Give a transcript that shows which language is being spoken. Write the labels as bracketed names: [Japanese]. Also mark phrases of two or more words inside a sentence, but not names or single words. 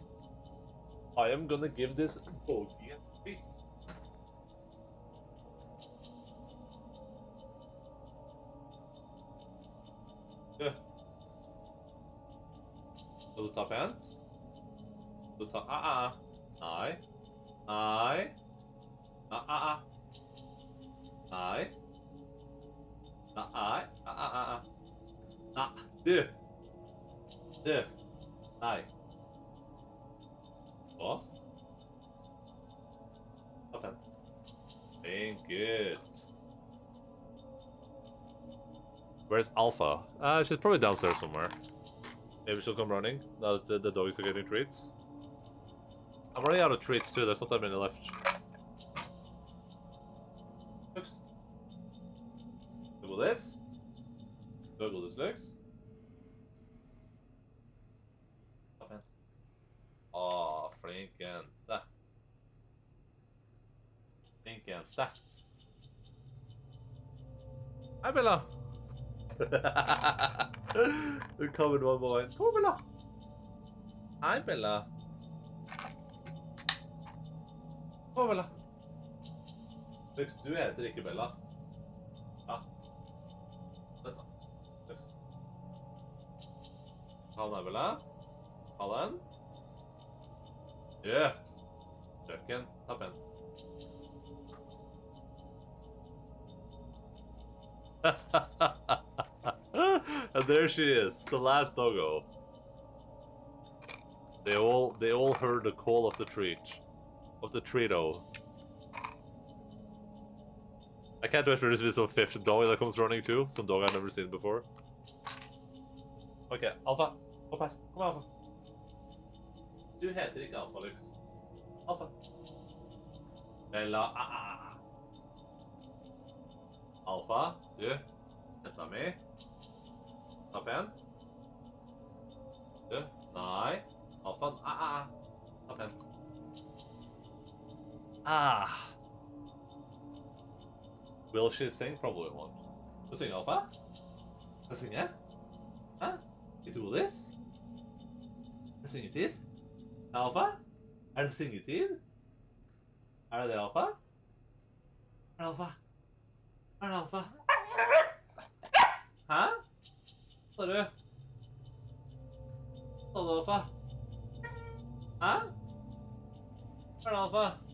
[English] I am gonna give this doggy a treat. Yeah. To the top end? To the top. Aye. Aye. Aye. [Norwegian] Du. Nei. Hva? [English] Top end. Being good. Where's Alpha? She's probably downstairs somewhere. Maybe she'll come running now that the dogs are getting treats. I'm running out of treats too, there's not that many left. Looks. Google this. Google this looks. [Norwegian] Åh, flinkjente. Flinkjente. Hei, Bella. [English] You're coming one more. Come on, Bella. Hi, Bella. Come on, Bella. [Norwegian] Lux, du heter ikke Bella. Ja. Vent da. Lux. Ha den, Bella. Ha den. Yeah. Kjøkken. Ta pent. [English] And there she is, the last doggo. They all heard the call of the treat. Of the treato. I can't wait for this to be some fifth dog that comes running too. Some dog I've never seen before. Okay, Alpha. [Norwegian] Opp her. Kom her, Alpha. Du heter ikke Alpha, Lux. Alpha. Bella. Alpha, du. Jenta mi. Ta pent. Du. Nei. Alpha. Ta pent. [English] Will she sing? Probably won't. [Norwegian] Skal du synge, Alpha? Skal du synge? Hæ? Skal du [English] do this? [Norwegian] Det er syngetid. Alpha? Er det syngetid? Er det alfa? Er det alfa? Er det alfa? Hæ? Sa du? Sa du alfa? Hæ? Er det alfa?